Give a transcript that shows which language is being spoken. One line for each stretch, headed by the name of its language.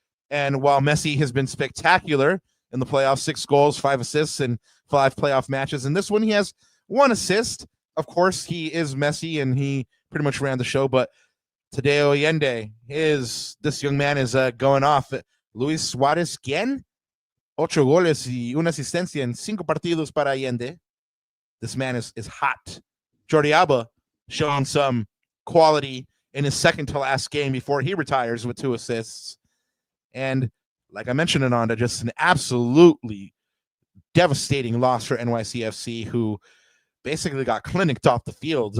English: And while Messi has been spectacular in the playoffs, 6 goals, 5 assists, and 5 playoff matches, in this one he has 1 assist. Of course, he is Messi, and he pretty much ran the show. But Tadeo Allende this young man is going off.
Spanish: Luis Suarez, ¿quién? 8 goles y una asistencia en 5 partidos para Allende.
English: This man is hot. Jordi Alba showing some quality in his second to last game before he retires with 2 assists. And like I mentioned, Ananda, just an absolutely devastating loss for NYCFC, who basically got clinicked off the field.